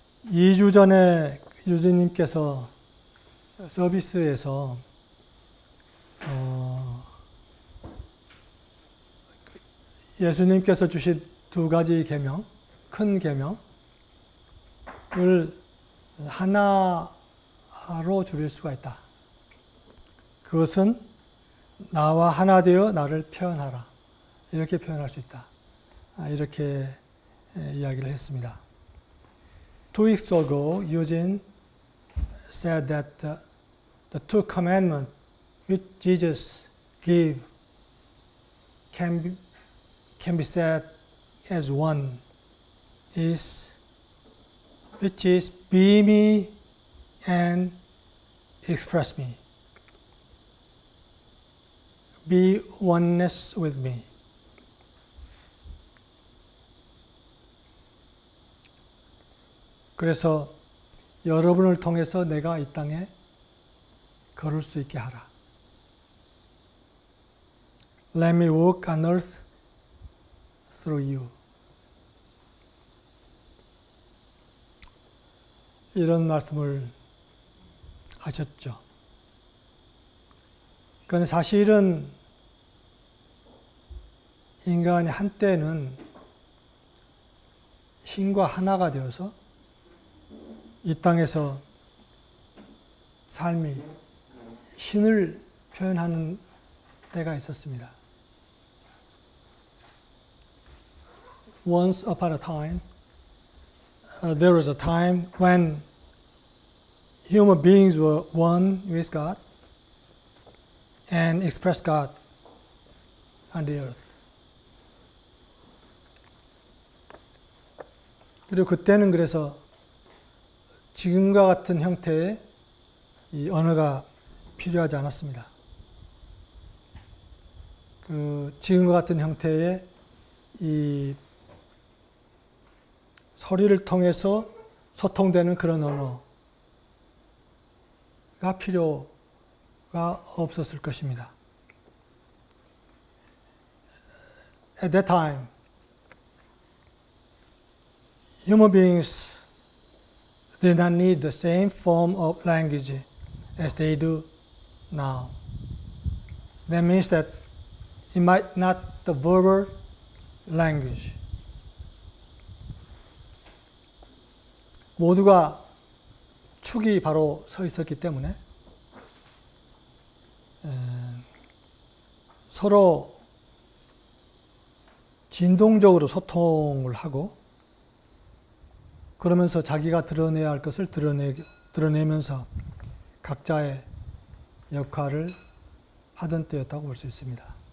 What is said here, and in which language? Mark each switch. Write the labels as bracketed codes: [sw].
[ko] 이 주 전에 유진님께서 서비스에서 예수님께서 주신 두 가지 계명, 큰 계명을 하나로 줄일 수가 있다. 그것은 나와 하나 되어 나를 표현하라. 이렇게 표현할 수 있다. 이렇게 이야기를 했습니다. [en] 2 weeks ago, Eugene said that the two commandments which Jesus gave can be said as one, which is be me and express me. Be oneness with me. [ko] 그래서 여러분을 통해서 내가 이 땅에 걸을 수 있게 하라. [en] Let me walk on earth through you. [ko] 이런 말씀을 하셨죠. 그런데 사실은 인간이 한때는 신과 하나가 되어서 이 땅에서 삶이 신을 표현하는 때가 있었습니다. [en] Once upon a time, there was a time when human beings were one with God and expressed God on the earth. [ko] 그리고 그때는 그래서 지금과 같은 형태의 이 언어가 필요하지 않았습니다. 지금과 같은 형태의 이 소리를 통해서 소통되는 그런 언어가 필요가 없었을 것입니다. [en] At that time, human beings did not need the same form of language as they do now. That means that it might not the verbal language. [ko] 모두가 축이 바로 서 있었기 때문에 서로 진동적으로 소통을 하고 그러면서 자기가 드러내야 할 것을 드러내면서 각자의 역할을 하던 때였다고 볼 수 있습니다.